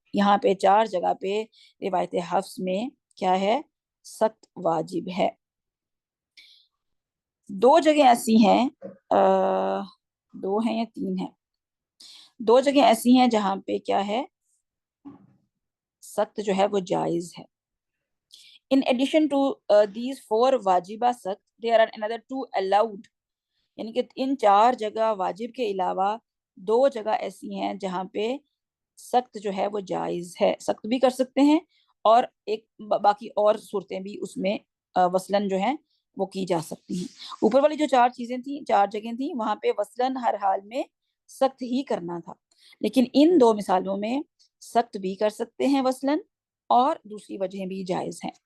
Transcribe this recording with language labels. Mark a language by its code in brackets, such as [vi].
[ur] یہاں پہ چار جگہ پہ روایت حفظ میں کیا ہے، سخت واجب ہے. دو جگہ ایسی ہیں، دو ہیں یا تین ہیں، دو جگہ ایسی ہیں جہاں پہ کیا ہے، سخت جو ہے وہ جائز ہے. [en] In addition to these 4 واجبہ سخت, there are another 2 allowed. [ur] یعنی کہ ان چار جگہ واجب کے علاوہ 2 جگہ ایسی ہیں جہاں پہ سخت جو ہے وہ جائز ہے، سخت بھی کر سکتے ہیں اور ایک باقی اور صورتیں بھی اس میں وصلاً جو ہیں وہ کی جا سکتی ہیں. اوپر والی جو 4 چیزیں تھیں، 4 جگہیں تھیں، وہاں پہ وصلاً ہر حال میں سخت ہی کرنا تھا، لیکن ان 2 مثالوں میں سخت بھی کر سکتے ہیں وصلاً، اور دوسری وجہیں بھی جائز ہیں.